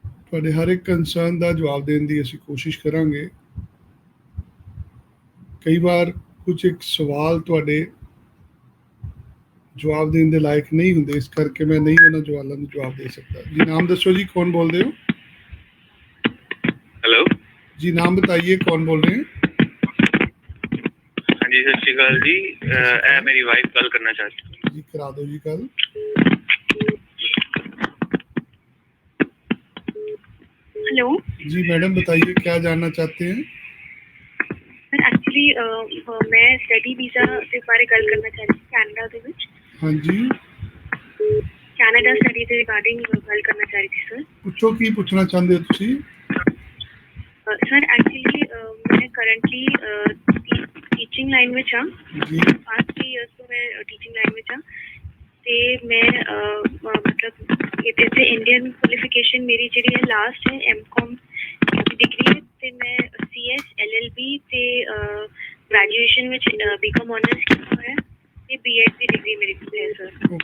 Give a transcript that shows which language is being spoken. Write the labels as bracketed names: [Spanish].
[Punjabi] ਤੁਹਾਡੇ ਹਰ ਇੱਕ ਕੰਸਰਨ ਦਾ ਜਵਾਬ ਦੇਣ ਦੀ ਅਸੀਂ ਕੋਸ਼ਿਸ਼ ਕਰਾਂਗੇ। ਕਈ ਵਾਰ ਕੁਝ ਇੱਕ ਸਵਾਲ ਤੁਹਾਡੇ ਜਵਾਬ ਦੇਣ ਦੇ ਲਾਇਕ ਨਹੀਂ ਹੁੰਦੇ, ਇਸ ਕਰਕੇ ਮੈਂ ਨਹੀਂ ਉਹਨਾਂ ਸਵਾਲਾਂ ਨੂੰ ਜਵਾਬ ਦੇ ਸਕਦਾ। ਜੀ ਨਾਮ ਦੱਸੋ ਜੀ, [Hindi] कौन बोल रहे हो? [English] hello [Hindi] जी नाम बताइए, कौन बोल रहे हैं? हाँ जी, सत श्री अकाल जी। मेरी वाइफ कॉल करना चाहती हूँ। जी करा दो जी कल। [English] hello [Hindi] जी मैडम बताइए, क्या जानना चाहते हैं? सर एक्चुअली मैं स्टडी वीज़ा [Punjabi] ਦੇ ਬਾਰੇ ਗੱਲ ਕਰਨਾ ਚਾਹੁੰਦੀ ਹਾਂ ਕੈਨੇਡਾ ਦੇ ਵਿੱਚ। [Hindi] हाँ जी [Punjabi] ਕੈਨੇਡਾ ਸਟੱਡੀ ਦੇ ਰਿਗਾਰਡਿੰਗ ਗੱਲ ਕਰਨਾ ਚਾਹ ਰਹੀ ਸੀ ਸਰ। ਪੁੱਛੋ ਕੀ ਪੁੱਛਣਾ ਚਾਹੁੰਦੇ ਹੋ ਤੁਸੀਂ? [Hindi] सर एक्चुअली मैं करंटली टीचिंग लाइन में हाँ जी पास्ट 3 इयर्स तो मैं टीचिंग लाइन में हाँ [Punjabi] ਤੇ ਮੈਂ मतलब ਇਹਦੇ ਤੇ ਇੰਡੀਅਨ ਕੁਆਲੀਫਿਕੇਸ਼ਨ ਮੇਰੀ ਜਿਹੜੀ ਹੈ ਲਾਸਟ ਹੈ ਐਮਕਾਮ ਦੀ ਡਿਗਰੀ ਤੇ ਮੈਂ ਸੀਐਸ ਐਲਐਲਬੀ ਤੇ ਗ੍ਰੈਜੂਏਸ਼ਨ ਵਿੱਚ ਬੀਕਾਮ ਆਨਰਸ ਕੀਤਾ ਹੋਇਆ ਤੇ ਬੀਐਡ ਦੀ ਡਿਗਰੀ ਮੇਰੀ ਕੋਲ ਹੈ ਸਰ।